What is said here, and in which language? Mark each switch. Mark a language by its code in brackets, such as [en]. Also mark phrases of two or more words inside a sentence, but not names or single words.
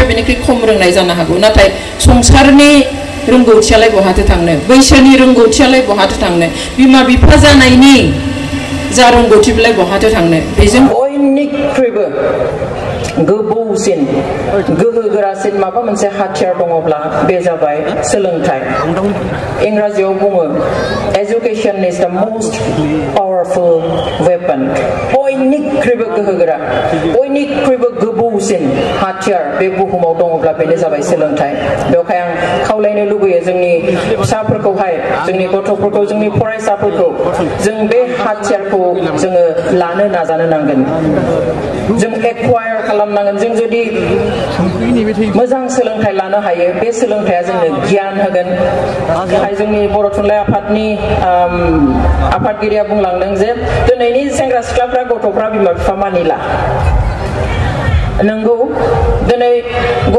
[brx] बेनिख्रुइ खम रोंनाय जानो हागौ नाथाय संसारनि रोंगौथियालाय बहाथो थांनो बैसोनि रोंगौथियालाय बहाथो थांनो बिमा बिफा जानायनि जा रोंगौथिलाय बहाथो थांनो बेजों बयनिख्रुइबो गोबौसिन गोहोगोरासिन माबा मोनसे हाथियार दङब्ला बे जाबाय सोलोंथाइ इंराजियाव बुङो [en] education is the most powerful weapon [brx] बयनिख्रुइबो गोहोगोरा बयनिख्रुइबो गोबौसिन हाथियार बे बुहुमाव दङब्ला बेनो जाबाय सोलोंथाइ बेवहाय आं खावलायनो लुबैयो जोंनि फिसाफोरखौहाय जोंनि गथ'फोरखौ जोंनि फरायसाफोरखौ जों बे हाथियारखौ जोङो लानो नाजानो नांगोन जों एक्वायर खालामनांगोन जों जुदि मोजां सोलोंथाइ लानो हायो बे सोलोंथाइया जोंनो गियान होगोन जोंनि बर' थुनलाइ आफादनि आफादगिरिया बुंलांदों जे दिनैनि सेंग्रा सिख्लाफ्रा गथ'फ्रा बिमा बिफा मानिला नंगौ दिनै गगा